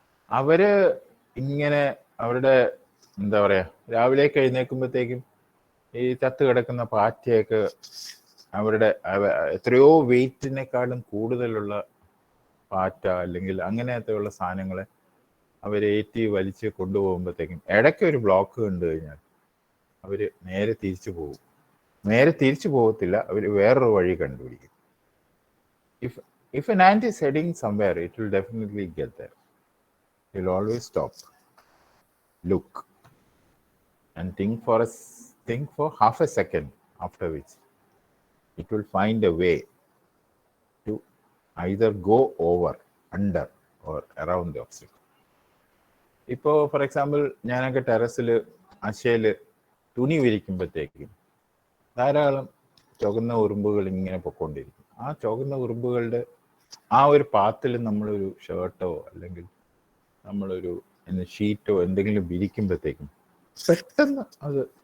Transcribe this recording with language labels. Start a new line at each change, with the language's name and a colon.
Malayalam: അവര് ഇങ്ങനെ അവരുടെ എന്താ പറയാ, രാവിലേക്ക് എഴുന്നേൽക്കുമ്പോഴത്തേക്കും ഈ ചത്ത് കിടക്കുന്ന പാറ്റയൊക്കെ അവരുടെ എത്രയോ വെയിറ്റിനേക്കാളും കൂടുതലുള്ള പാറ്റ അല്ലെങ്കിൽ അങ്ങനത്തെയുള്ള സാധനങ്ങളെ അവരേറ്റി വലിച്ച് കൊണ്ടുപോകുമ്പോഴത്തേക്കും ഇടയ്ക്ക് ഒരു ബ്ലോക്ക് കണ്ടു കഴിഞ്ഞാൽ അവര് നേരെ തിരിച്ചു പോകും. നേരെ തിരിച്ചു പോകത്തില്ല, അവർ വേറൊരു വഴി കണ്ടുപിടിക്കും.
English: If an ant is heading somewhere, it will definitely get there. It will always stop, look, and think for half a second, after which it will find a way to either go over, under, or around the obstacle.
Malayalam: ഇപ്പോൾ for example ഞാനൊക്കെ ടെറസിൽ അശയിൽ തുണി വിരിക്കുമ്പോഴത്തേക്കും ധാരാളം ചുവന്ന ഉറുമ്പുകൾ ഇങ്ങനെ പൊക്കോണ്ടിരിക്കും. ആ ചുവന്ന ഉറുമ്പുകളുടെ ആ ഒരു പാത്തിൽ നമ്മളൊരു ഷർട്ടോ അല്ലെങ്കിൽ നമ്മളൊരു ഷീറ്റോ എന്തെങ്കിലും വിരിക്കുമ്പോഴത്തേക്കും പെട്ടെന്ന് അത്